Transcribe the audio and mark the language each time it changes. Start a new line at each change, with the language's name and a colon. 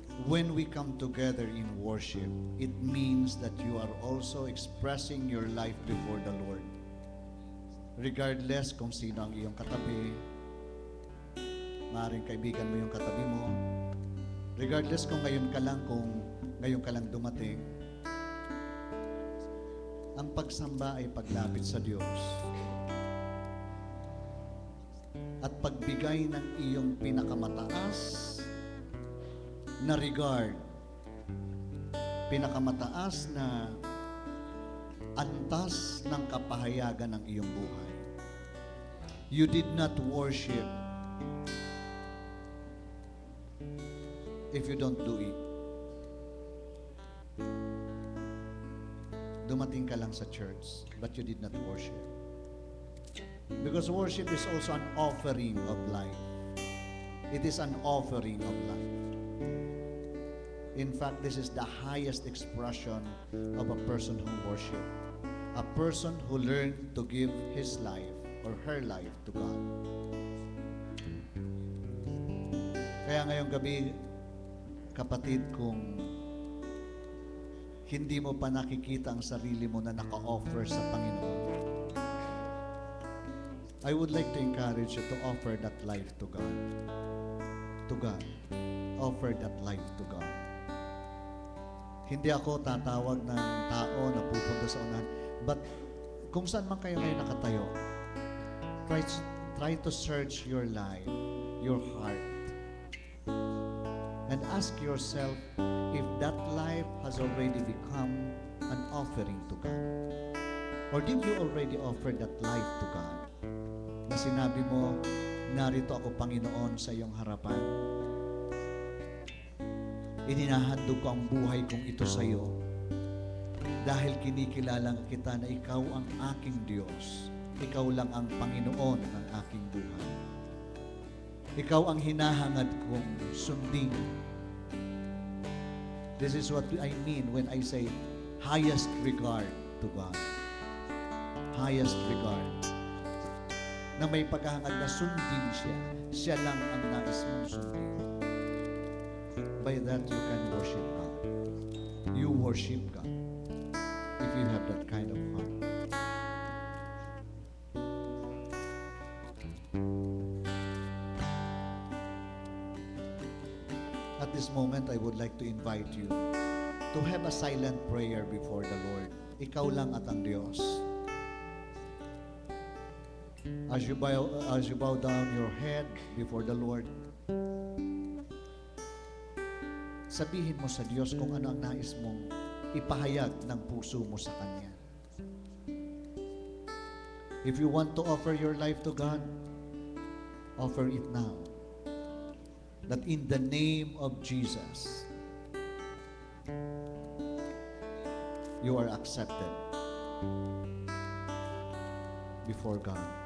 English: When we come together in worship, it means that you are also expressing your life before the Lord.
Filipino: Regardless kung sino ang iyong katabi, maaaring kaibigan mo yung katabi mo, regardless kung ngayon ka lang dumating, ang pagsamba ay paglapit sa Diyos at pagbigay ng iyong pinakamataas na regard, pinakamataas na antas ng kapahayagan ng iyong buhay.
English: You did not worship if you don't do it.
Filipino: Dumating ka lang sa church,
English: but you did not worship. Because worship is also an offering of life. It is an offering of life. In fact, this is the highest expression of a person who worship. A person who learned to give his life or her life to God.
Filipino: Kaya ngayong gabi, kapatid, kung hindi mo pa nakikita ang sarili mo na naka-offer sa Panginoon,
English: I would like to encourage you to offer that life to God. To God. Offer that life to God.
Filipino: Hindi ako tatawag ng tao na pupunta sa unahan.
English: But
Filipino: kung saan man kayo ngayon nakatayo,
English: try to search your life, your heart, and ask yourself if that life has already become an offering to God. Or did you already offer that life to God?
Filipino: Na sinabi mo, narito ako Panginoon sa iyong harapan. Inihahandog ko ang buhay kong ito sa iyo dahil kinikilala kita na ikaw ang aking Diyos. Ikaw lang ang Panginoon ng aking buhay. Ikaw ang hinahangad kong sundin.
English: This is what I mean when I say highest regard to God. Highest regard.
Filipino: Na may paghahangad na sundin siya. Siya lang ang nais mong sundin.
English: By that, you can worship God. You worship God if you have that kind of heart. At this moment, I would like to invite you to have a silent prayer before the Lord.
Filipino: Ikaw lang at ang Diyos.
English: As you bow down your head before the Lord,
Filipino: sabihin mo sa Diyos kung ano ang nais mong ipahayag ng puso mo sa Kanya.
English: If you want to offer your life to God, offer it now. That in the name of Jesus, you are accepted before God.